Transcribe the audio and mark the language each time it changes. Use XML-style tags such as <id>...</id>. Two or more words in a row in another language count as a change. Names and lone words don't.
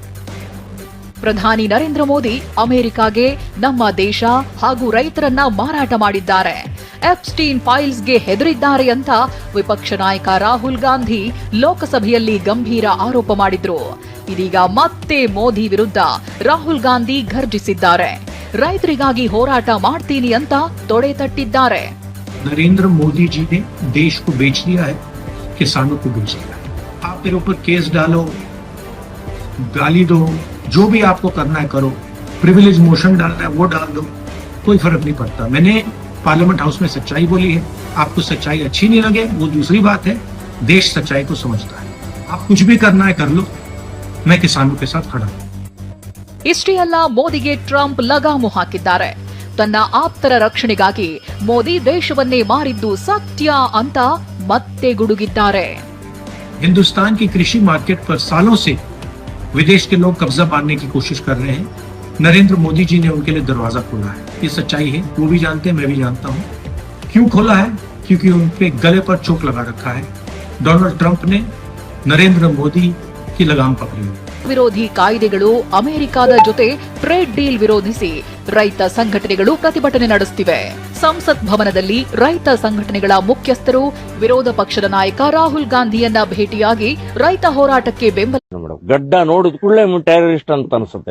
<kn>ಪ್ರಧಾನಿ ನರೇಂದ್ರ ಮೋದಿ ಅಮೆರಿಕಾಗೆ ನಮ್ಮ ದೇಶ ಹಾಗೂ ರೈತರನ್ನ ಮಾರಾಟ ಮಾಡಿದ್ದಾರೆ, ಎಪ್ಸ್ಟೀನ್ ಫೈಲ್ಸ್ಗೆ ಹೆದರಿದ್ದಾರೆ ಅಂತ ವಿಪಕ್ಷ ನಾಯಕ ರಾಹುಲ್ ಗಾಂಧಿ ಲೋಕಸಭೆಯಲ್ಲಿ ಗಂಭೀರ ಆರೋಪ ಮಾಡಿದ್ರು. ಇದೀಗ ಮತ್ತೆ ಮೋದಿ ವಿರುದ್ಧ ರಾಹುಲ್ ಗಾಂಧಿ ಘರ್ಜಿಸಿದ್ದಾರೆ. ರೈತರಿಗಾಗಿ ಹೋರಾಟ ಮಾಡ್ತೀನಿ ಅಂತ ತೊಡೆ ತಟ್ಟಿದ್ದಾರೆ.</kn> <hi>नरेंद्र मोदी जी ने देश को बेच दिया है, किसानों को बेच दिया है. आप मेरे ऊपर केस डालो, गाली दो, जो भी आपको करना है करो,</hi> <en>privilege motion</en> <hi>डालना है वो डाल दो, कोई फर्क नहीं पड़ता. मैंने</hi> <en>parliament house</en> <hi>में सच्चाई बोली है. आपको सच्चाई अच्छी नहीं लगे वो दूसरी बात है. देश सच्चाई को समझता है. आप कुछ भी करना है कर लो, मैं किसानों के साथ खड़ा हूं.</hi> <kn>ಇಷ್ಟೇ ಅಲ್ಲ, ಮೋದಿಗೆ ಟ್ರಂಪ್ ಲಗಾಮು ಹಾಕಿದ್ದಾರೆ. ತನ್ನ ಆಪ್ತರ ರಕ್ಷಣೆಗಾಗಿ ಮೋದಿ ದೇಶವನ್ನೇ ಮಾರಿದ್ದು ಸತ್ಯ ಅಂತ ಮತ್ತೆ ಗುಡುಗಿದ್ದಾರೆ.</kn> <hi>हिंदुस्तान की कृषि मार्केट पर सालों से विदेश के लोग कब्जा पाने की कोशिश कर रहे हैं. नरेंद्र मोदी जी ने उनके लिए दरवाजा खोला है. ये सच्चाई है, वो भी जानते हैं, मैं भी जानता हूं. क्यों खोला है? क्योंकि उनके गले पर चोक लगा रखा है. डोनाल्ड ट्रंप ने नरेंद्र मोदी की लगाम पकड़ी है.</hi> <kn>ವಿರೋಧಿ ಕಾಯ್ದೆಗಳು, ಅಮೆರಿಕದ ಜೊತೆ</kn> <en>trade deal</en> <kn>ವಿರೋಧಿಸಿ ರೈತ ಸಂಘಟನೆಗಳು ಪ್ರತಿಭಟನೆ ನಡೆಸುತ್ತಿವೆ. ಸಂಸತ್ ಭವನದಲ್ಲಿ ರೈತ ಸಂಘಟನೆಗಳ ಮುಖ್ಯಸ್ಥರು ವಿರೋಧ ಪಕ್ಷದ ನಾಯಕ ರಾಹುಲ್ ಗಾಂಧಿಯನ್ನ ಭೇಟಿಯಾಗಿ ರೈತ ಹೋರಾಟಕ್ಕೆ ಬೆಂಬಲ ಗಡ್ಡ ನೋಡಿದ ಕೂಡಲೇ ಟೆರರಿಸ್ಟ್ ಅಂತ ಅನ್ಸುತ್ತೆ,</kn>